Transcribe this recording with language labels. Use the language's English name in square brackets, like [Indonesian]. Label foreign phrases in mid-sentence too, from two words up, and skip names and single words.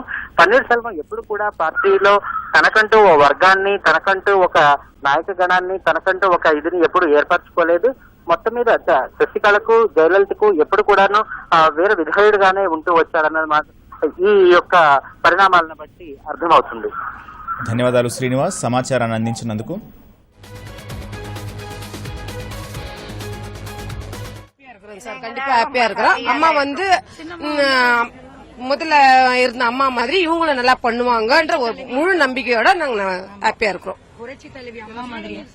[Telugu] పన్నీర్ సెల్వం ఎప్పుడు కూడా పార్టీలో తనకంటూ ఓ వర్గాన్ని, తనకంటూ ఒక నాయక గణాన్ని, తనకంటూ ఒక ఇదిని ఎప్పుడు ఏర్పరచుకోలేదు. మొత్తం మీద శశికళకు, జయలలితకు ఎప్పుడు కూడాను వేరే విధేయుడుగానే ఉంటూ వచ్చారన్నది మాత్రం ఈ యొక్క పరిణామాలను బట్టి అర్థమవుతుంది. ధన్యవాదాలు శ్రీనివాస్, సమాచారాన్ని అందించినందుకు. [Tamil] சார் கண்டிப்பா ஹாப்பியா இருக்கிறோம். அம்மா வந்து முதல்ல இருந்த அம்மா மாதிரி இவங்களும் நல்லா பண்ணுவாங்கன்ற ஒரு முழு நம்பிக்கையோட நாங்க ஹாப்பியா இருக்கிறோம். புரட்சி தலைவி அம்மா மாதிரி